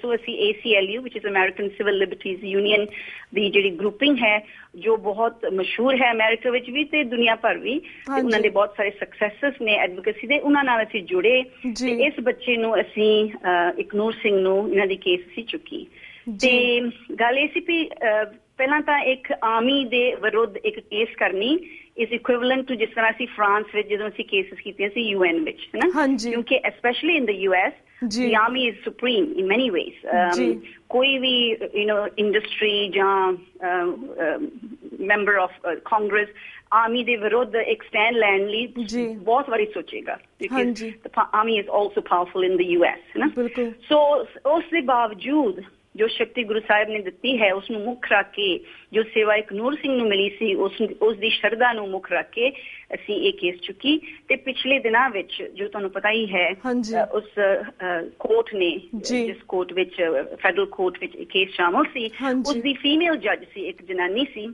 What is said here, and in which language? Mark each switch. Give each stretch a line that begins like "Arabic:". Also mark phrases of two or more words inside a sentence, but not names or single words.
Punjabi: ਸੋ ਅਸੀਂ ACLU ਵਿਚ ਇਜ਼ ਅਮਰੀਕਨ ਸਿਵਲ ਲਿਬਰਟੀਜ਼ ਯੂਨੀਅਨ ਦੀ ਜਿਹੜੀ ਗਰੁੱਪਿੰਗ ਹੈ ਜੋ ਬਹੁਤ ਮਸ਼ਹੂਰ ਹੈ ਅਮਰੀਕਾ ਵਿੱਚ ਵੀ ਤੇ ਦੁਨੀਆ ਭਰ ਵੀ, ਤੇ ਉਹਨਾਂ ਦੇ ਬਹੁਤ ਸਾਰੇ ਸਕਸੈਸਸ ਨੇ ਐਡਵੋਕੇਸੀ ਦੇ, ਉਹਨਾਂ ਨਾਲ ਅਸੀਂ ਜੁੜੇ ਤੇ ਇਸ ਬੱਚੇ ਨੂੰ ਅਸੀਂ ਏਕਨੂਰ ਸਿੰਘ ਨੂੰ ਇਹਨਾਂ ਦੀ ਕੇਸ ਅਸੀਂ ਚੁੱਕੀ। ਤੇ ਗੱਲ ਇਹ ਸੀ ਵੀ ਪਹਿਲਾਂ ਤਾਂ ਇੱਕ ਆਰਮੀ ਦੇ ਵਿਰੁੱਧ ਇੱਕ ਕੇਸ ਕਰਨੀ
English: is equivalent to
Punjabi: ਜਿਸ ਤਰ੍ਹਾਂ ਅਸੀਂ ਫਰਾਂਸ ਵਿੱਚ ਜਦੋਂ ਅਸੀਂ ਕੇਸਿਸ ਕੀਤੀਆਂ ਸੀ UN ਵਿੱਚ, ਹੈ ਨਾ, ਕਿਉਂਕਿ
English: especially in the US the army is supreme in many ways।
Punjabi: ਕੋਈ ਵੀ ਇੰਡਸਟਰੀ ਜਾਂ
English: member of Congress
Punjabi: ਆਰਮੀ ਦੇ ਵਿਰੁੱਧ ਇੱਕ ਸਟੈਂਡ ਲੈਣ ਲਈ ਬਹੁਤ ਵਾਰੀ ਸੋਚੇਗਾ,
English: because the army is also powerful in the US,
Punjabi: ਹੈ ਨਾ। ਸੋ ਉਸ ਦੇ ਬਾਵਜੂਦ ਜੋ ਸ਼ਕਤੀ ਗੁਰੂ ਸਾਹਿਬ ਨੇ ਦਿੱਤੀ ਹੈ ਉਸ ਨੂੰ ਮੁੱਖ ਰੱਖ ਕੇ, ਜੋ ਸੇਵਾ ਇੱਕ ਨੂਰ ਸਿੰਘ ਨੂੰ ਮਿਲੀ ਸੀ ਉਸ ਦੀ ਸ਼ਰਧਾ ਨੂੰ ਮੁੱਖ ਰੱਖ ਕੇ ਅਸੀਂ ਇਹ ਕੇਸ ਚੁੱਕੀ। ਤੇ ਪਿਛਲੇ ਦਿਨਾਂ ਵਿੱਚ ਜੋ ਤੁਹਾਨੂੰ ਪਤਾ ਹੀ ਹੈ ਉਸ ਕੋਰਟ ਨੇ, ਜਿਸ ਕੋਰਟ ਵਿੱਚ
English: federal court
Punjabi: ਵਿੱਚ ਇਹ ਕੇਸ ਸ਼ਾਮਲ ਸੀ, ਉਸ ਦੀ
English: female judge
Punjabi: ਸੀ, ਇੱਕ ਜਨਾਨੀ ਸੀ।